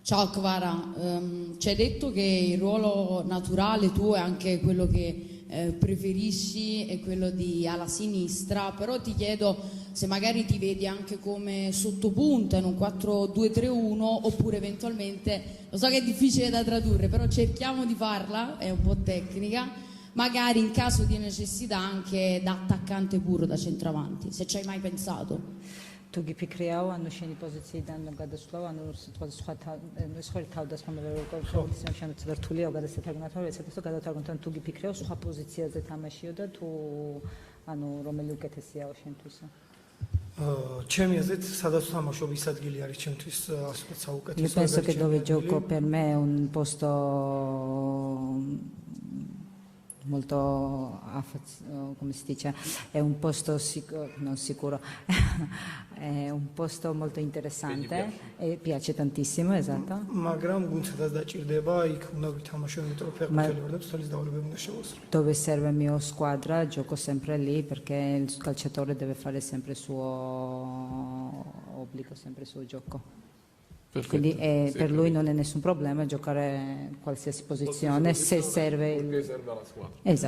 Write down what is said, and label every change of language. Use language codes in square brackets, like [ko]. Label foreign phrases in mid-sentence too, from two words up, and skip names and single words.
[it] Ciao Kvara, ci hai detto che il ruolo naturale tuo è anche quello che preferisci, è quello di ala sinistra, però ti chiedo se magari ti vedi anche come sottopunta in un 4-2-3-1 oppure eventualmente, lo so che è difficile da tradurre, però cerchiamo di farla, è un po' tecnica, magari in caso di necessità anche da attaccante puro, da centravanti, se ci hai mai pensato. [ka] თუ გიფიქრიაო, ანუ შენი პოზიციიდან გადასვლა, ანუ სხვა თავდასხმა პროფესიონალ შემოწმება რთულია, გადასათარგმნათავი, ეცადოს და გადავთარგმნოთ, თუ გიფიქრიაო, სხვა პოზიციაზე თამაშიო და თუ ანუ რომელი უკეთესიაო შენთვისა? ჩემი აზრით, სადაც თამაშობის ადგილი არის ჩემთვის ასე საუკეთესო. [it] Io penso che dove gioco per me è un posto molto, come si dice, è un posto non sicuro, è un posto molto interessante e piace tantissimo, esatto. [ka] მაგრამ გუნდსაც დაჭირდება, იქ უნდა ვითამაშო, იმიტომ რომ ფეხბურთელი ვარ და ცოლის დავალებები უნდა შევასრულო. [it] Dove serve il mio squadra, gioco sempre lì perché il calciatore deve fare sempre il suo obbligo, sempre il suo gioco. Perfetto. Quindi Sì, per lui non è nessun problema giocare qualsiasi posizione se serve. Perché serve alla squadra.